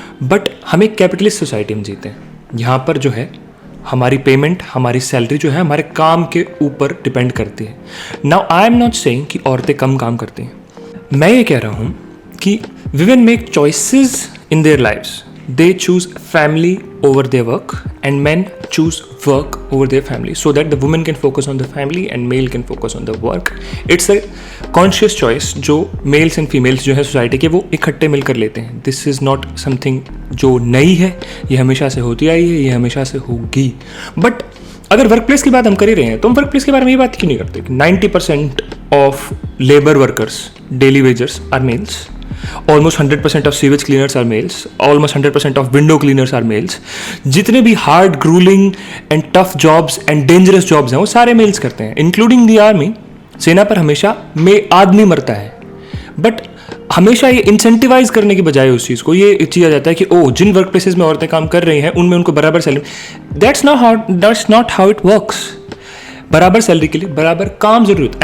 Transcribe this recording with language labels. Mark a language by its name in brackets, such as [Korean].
[Hindi] But हम एक capitalist society में जीते हैं, यहाँ पर जो है हमारी पेमेंट, हमारी सैलरी जो है हमारे काम के ऊपर डिपेंड करती है। [English] now I am not saying [Hindi] कि औरतें कम काम करती हैं, मैं ये कह रहा हूँ कि [English] women make choices in their lives. They choose family over their work and men choose work over their family, so that the woman can focus on the family and male can focus on the work. It's a conscious choice [Hindi] जो [English] males and females [Hindi] जो है society के वो इकट्ठे मिलकर लेते हैं। [English] This is not something [Hindi] जो नई है, ये हमेशा से होती आई है, ये हमेशा से होगी। बट अगर वर्क प्लेस की बात हम कर ही रहे हैं तो हम वर्क प्लेस के बारे में ये बात क्यों नहीं करते कि [English] 90% of labour workers, daily wagers are males, almost 100% of sewage cleaners are males, almost 100% of window cleaners are males. [Hindi] जितने भी [English] hard, grueling and tough jobs and dangerous jobs [Hindi] हैं वो सारे मेल्स करते हैं, [English] including the army। [Hindi] सेना पर हमेशा आदमी मरता है, बट हमेशा ये इंसेंटिवाइज करने की बजाय उस चीज़ को ये किया जाता है कि ओ जिन वर्क प्लेसेस में औरतें काम कर रही हैं उनमें उनको बराबर salary. [English] That's not how it works. [Hindi] बराबर सैलरी के लिए बराबर काम जरूरत।